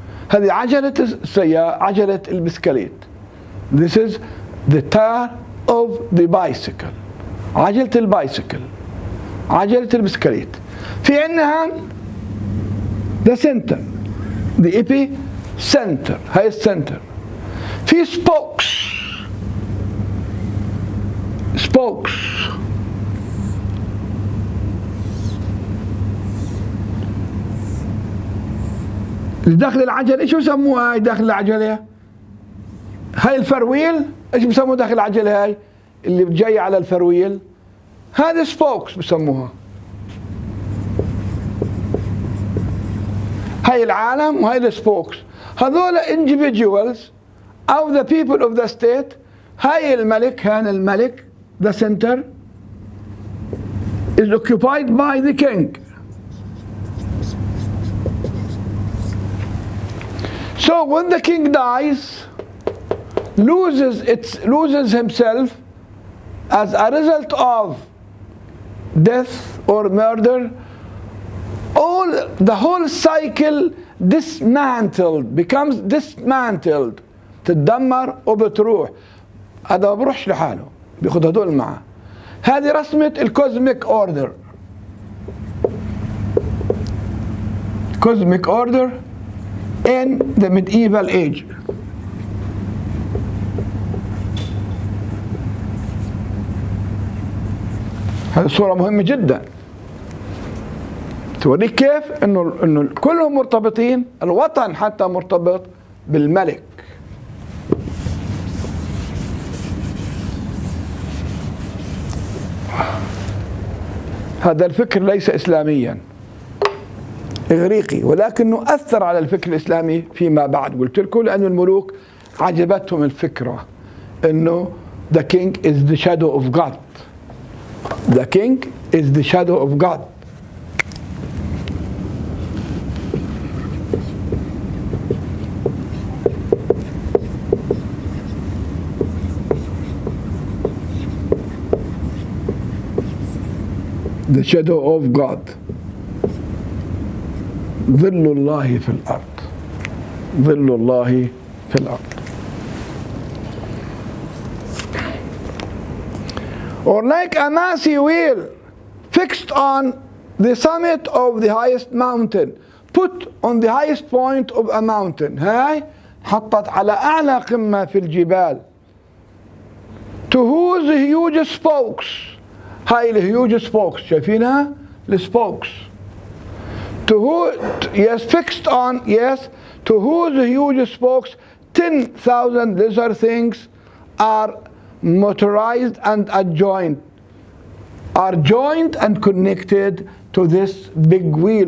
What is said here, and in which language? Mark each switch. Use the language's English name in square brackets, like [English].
[Arabic] هذه عجلة السيارة، عجلة البسكليت. [English] This is the tire of the bicycle. [Arabic] عجلة البايسكل. عجلة البسكليت. في عندنا [English] the center. The epicenter. [Arabic] هاي السنتر. في spokes. [English] spokes. [Arabic] اللي داخل العجلة ايش بسموها هاي داخل العجلة؟ هاي الفرويل ايش بسموها داخل العجلة هاي؟ اللي جاي على الفرويل هذا spokes بسموها. هاي العالم وهاي السبوكس. هذول [English] individuals [Arabic] او [English] the people of the state. [Arabic] هاي الملك، كان الملك [English] the center is occupied by the king. So when the king dies, loses himself as a result of death or murder, the whole cycle dismantled, becomes dismantled. [Arabic] تتدمر وبتروح. هذا ما بروحش لحاله، بياخد هدول معه. هذه رسمة الكوزميك اوردر. [English] Cosmic order in the medieval age. [Arabic] هذه صورة مهمة جدا. توريك كيف انه كلهم مرتبطين، الوطن حتى مرتبط بالملك. هذا الفكر ليس اسلاميا، اغريقي، ولكنه اثر على الفكر الاسلامي فيما بعد. قلت لكم لأن الملوك عجبتهم الفكرة انه [English] the king is the shadow of God. The king is the shadow of God. The shadow of God. [Arabic] ظل الله في الأرض. ظل الله في الأرض. [English] Or like a massy wheel fixed on the summit of the highest mountain. Put on the highest point of a mountain. [Arabic] هاي حطت على أعلى قمة في الجبال. [English] To whose huge spokes. [Arabic] هاي الهيوج spokes شايفينها؟ الspokes. [English] To who, yes, fixed on, yes, to whose huge spokes 10,000 lesser things are motorized and adjoined, are joined and connected to this big wheel.